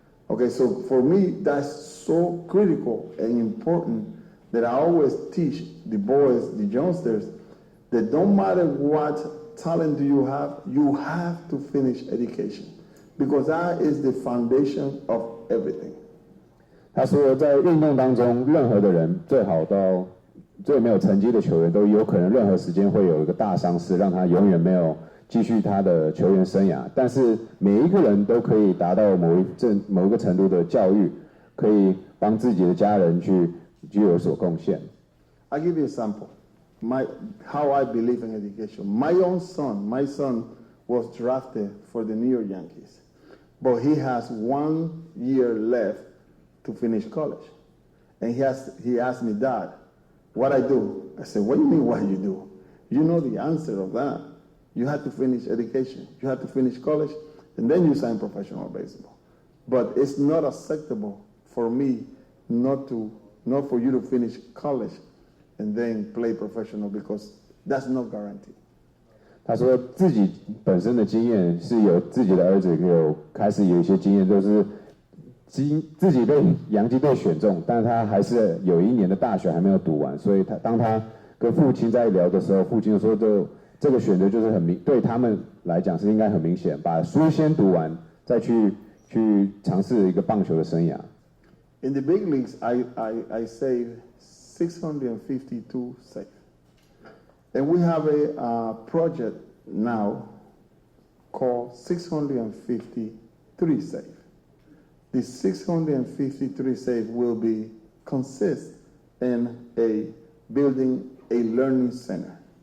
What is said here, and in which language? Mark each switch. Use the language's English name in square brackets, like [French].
[English] Okay, so for me, that's so critical and important that I always teach the boys, the youngsters, that no matter what talent do you have to finish education because that is the foundation of everything. [Chinese] 他说，在运动当中，任何的人最好到最没有成绩的球员，都有可能任何时间会有一个大伤势，让他永远没有继续他的球员生涯。但是每一个人都可以达到某一个程度的教育，可以帮自己的家人去有所贡献。 [English] I'll give you an example. How I believe in education. My son was drafted for the New York Yankees, but he has 1 year left to finish college. And he asked me, Dad, what I do? I said, what do you mean what you do? You know the answer of that. you have to finish education, you have to finish college, and then you sign professional baseball. But it's not acceptable for me not for you to finish college and then play professional because that's no guarantee. [Chinese] 他说自己本身的经验是有自己的儿子开始有一些经验，就是自己被洋基队选中，但是他还是有1年的大学还没有读完，所以当他跟父亲在聊的时候，父亲就说这个选择就是对他们来讲是应该很明显，把书先读完，再去尝试一个棒球的生涯。 [English] In the big leagues, I saved 652 saves. And we have a project now called 653 save. The 653 save will consist in building a learning center.